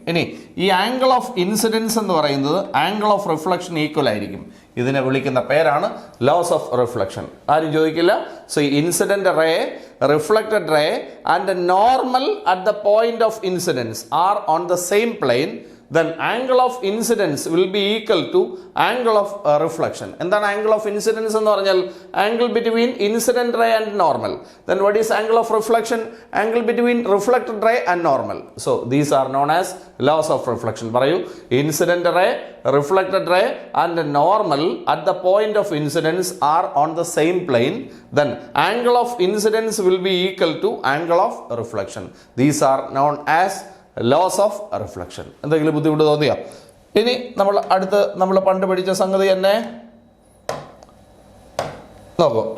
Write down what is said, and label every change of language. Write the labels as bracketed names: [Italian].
[Malayalam] ഇനി ഈ angle of incidence എന്ന് പറയുന്നത് ആംഗിൾ ഓഫ് റിഫ്ലക്ഷൻ ഈക്വൽ ആയിരിക്കും. ഇതിനെ വിളിക്കുന്ന പേരാണ് ലോസ് ഓഫ് റിഫ്ലക്ഷൻ. ആരും ചോദിക്കില്ല. [English] So incident ray, reflected ray and normal at the point of incidence are on the same plane. Then angle of incidence will be equal to angle of reflection. [Malayalam] എന്താണ് angle of incidence എന്ന് പറഞ്ഞാൽ? [English] Angle between incident ray and normal. Then what is angle of reflection? Angle between reflected ray and normal. So these are known as laws of reflection. പറയൂ, incident ray, reflected ray and normal at the point of incidence are on the same plane. Then angle of incidence will be equal to angle of reflection. These are known as laws of reflection. [Malayalam] എന്തെങ്കിലും ബുദ്ധിമുട്ട് തോന്നിയോ? ഇനി നമ്മൾ പണ്ട് പഠിച്ച സംഗതി തന്നെ നോക്കൂ.